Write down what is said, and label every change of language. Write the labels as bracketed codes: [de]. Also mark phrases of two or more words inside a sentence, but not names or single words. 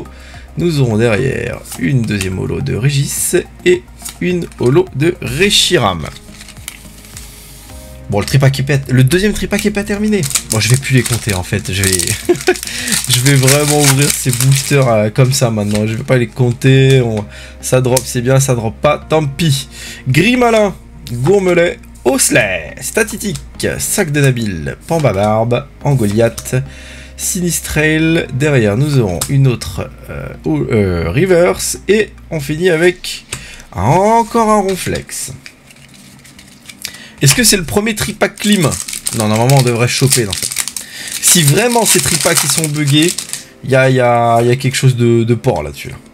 [fr] Nous aurons derrière une deuxième holo de Régis et une holo de Reshiram. Bon, le deuxième tripack est pas terminé. Bon, je vais plus les compter en fait. Je vais vraiment ouvrir ces boosters comme ça maintenant. Je vais pas les compter. Ça drop, c'est bien. Ça drop pas, tant pis. Grimalin, Gourmelet, Osselet, Statitique, Sac de Nabil, Pambabarbe, Angoliath, Sinistrail. Derrière, nous aurons une autre Reverse. Et on finit avec encore un Ronflex. Est-ce que c'est le premier tripack clim? Non, normalement on devrait choper dans ça. Si vraiment ces tripacks qui sont buggés, il y a quelque chose de porc là-dessus.